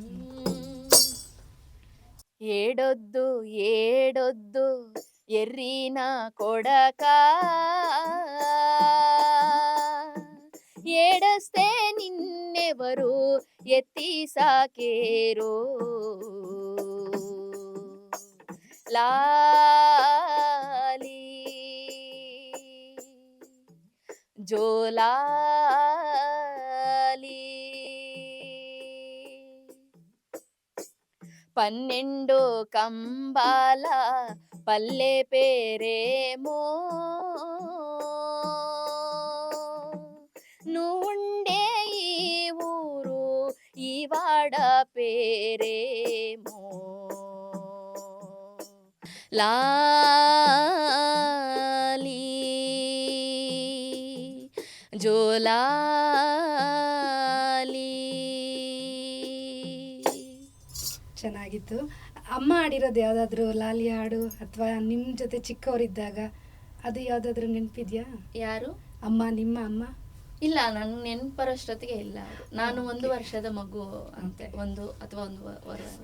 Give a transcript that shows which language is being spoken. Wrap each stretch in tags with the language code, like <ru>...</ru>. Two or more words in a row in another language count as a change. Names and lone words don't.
<te>ఏడొద్దు ఏడొద్దు ఎర్రిన కొడక, ఏడస్తె నిన్నెవరు ఎత్తి సాకేరో, లాలి జోలాలి 12 కంబాల పల్లె పేరేమో, నువ్వుండే ఈ ఊరు ఈ వాడ పేరేమో, లాలి జోలాలి.</te> <kn>ಚೆನ್ನಾಗಿತ್ತು. ಅಮ್ಮ ಹಾಡಿರೋದು ಯಾವುದಾದ್ರೂ ಲಾಲಿ ಹಾಡು ಅಥವಾ ನಿಮ್ಮ ಜೊತೆ ಚಿಕ್ಕವರಿದ್ದಾಗ ಅದು ಯಾವುದಾದ್ರೂ ನೆನಪಿದ್ಯಾ? ಯಾರು? ಅಮ್ಮ, ನಿಮ್ಮ ಅಮ್ಮ? ಇಲ್ಲ, ನನ್ ನೆನ್ಪರಷ್ಟೊತ್ತಿಗೆ ಇಲ್ಲ ಅವರು. ನಾನು 1 ವರ್ಷದ ಮಗು ಅಂತೆ, 1 ಅಥವಾ 1.5 ವರ್ಷ.</kn>